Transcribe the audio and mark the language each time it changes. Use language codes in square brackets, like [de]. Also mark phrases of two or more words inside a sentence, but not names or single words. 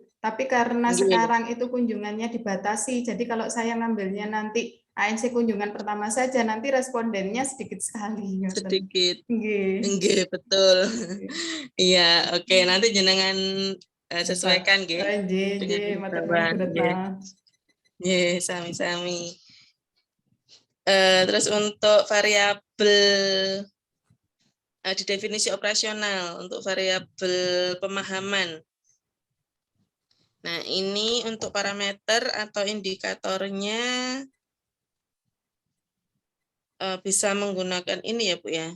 [id] Tapi karena sekarang itu kunjungannya dibatasi, jadi kalau saya ngambilnya nanti ANC kunjungan pertama saja, nanti respondennya sedikit sekali. Sedikit. Nggih, betul. Iya, oke. Nanti jenengan sesuaikan nggih. Sami-sami. Terus untuk variabel di definisi operasional untuk variabel pemahaman. Nah, ini untuk parameter atau indikatornya bisa menggunakan ini ya Bu ya.